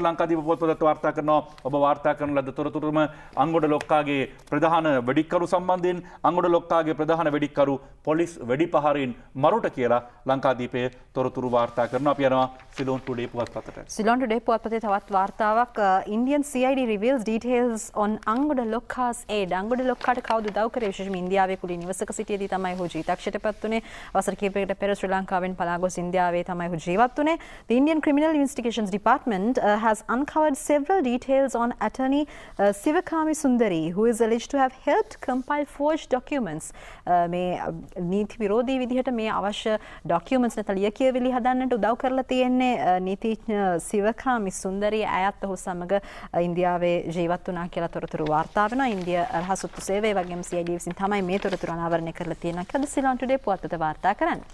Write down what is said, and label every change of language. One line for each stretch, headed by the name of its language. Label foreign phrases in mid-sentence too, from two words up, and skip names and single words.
Sinhala: ලංකාදීප පුවත්පතට වාර්තා කරනවා ඔබ වාර්තා කරන ලද තොරතුරුම අංගොඩ ලොක්කාගේ ප්‍රධාන වෙඩික්කරු සම්බන්ධයෙන් අංගොඩ ලොක්කාගේ ප්‍රධාන වෙඩික්කරු පොලිස් වෙඩිපහරින් මරුට කියලා ලංකාදීපයේ තොරතුරු වාර්තා කරනවා. අපි යනවා සිලෝන් ටුඩේ පුවත්පතට. සිලෝන් ටුඩේ පුවත්පතේ තවත් වාර්තාවක්
English: Indian CID reveals details on අංගොඩ ලොක්කාස් aid.
Sinhala: අංගොඩ ලොක්කාට කවුද උදව් කරේ? විශේෂයෙන්ම ඉන්දියාවේ කුලී නිවසක සිටියේදී තමයි ඔහු ජීවිතක්ෂයට පත් වුණේ. අවසර කිහිපයකට පෙර ශ්‍රී ලංකාවෙන් පලා ගොස් ඉන්දියාවේ තමයි ඔහු ජීවත් වුණේ.
English: The Indian Criminal Investigations Department has uncovered several details on attorney Sivakami Sundari, who is alleged to have helped compile forged documents.
Sinhala: මේ නීති විරෝධී විදිහට මේ අවශ්‍ය documents නැත්නම් ලියකියවිලි හදන්නට උදව් කරලා තියෙන්නේ නීතිඥ සිවකාමි සුන්දරි අයත් ඔහු සමග ඉන්දියාවේ ජීවත් වුණා කියලා තොරතුරු වාර්තා වෙනවා. ඉන්දියා රහසුත්තු සේවය වගේම CID විසින් තමයි මේ තොරතුරු අනාවරණය කරලා තියෙනවා කියලා සිලෝන් ටුඩේ පුවත්පත වාර්තා කරන්නේ.